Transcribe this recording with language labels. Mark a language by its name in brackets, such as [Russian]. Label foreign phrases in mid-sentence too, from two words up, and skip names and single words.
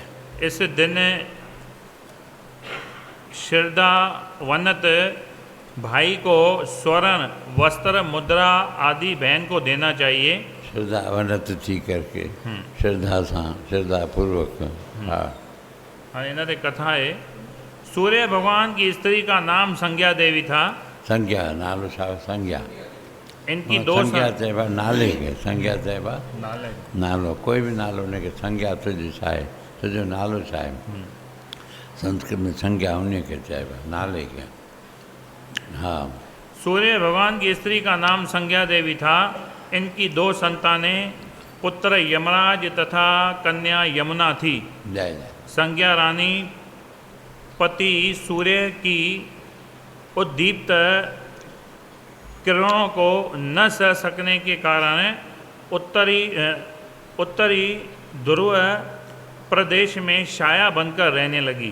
[Hindi] इस दिन श्रद्धावनत भाई को स्वर्ण, वस्त्र, मुद्रा आदि बहन को देना चाहिए। [Sindhi] श्रद्धावनत थी करके श्रद्धा सा, श्रद्धा पूर्वक। हाँ। हाँ, इन ते कथा है। [Hindi] सूर्य भगवान की स्त्री का नाम संज्ञा देवी था। [Sindhi] संज्ञा नालो छा संज्ञा। [Hindi] इनकी दो [Sindhi] संज्ञा चइबा नाले खे, संज्ञा चइबा नाले नालो, कोई भी नालो उनखे संज्ञा तुंहिंजी छा आहे, तुंहिंजो नालो छा आहे। संस्कृत में संज्ञा उनखे चइबा, नाले खे। हाँ। [Hindi] सूर्य भगवान की स्त्री का नाम संज्ञा देवी था। इनकी दो संतानें, पुत्र यमराज तथा कन्या यमुना थी। जय जय। संज्ञा रानी पति सूर्य की उद्दीप्त किरणों को न सह सकने के कारण उत्तरी ध्रुव प्रदेश में छाया बनकर रहने लगी।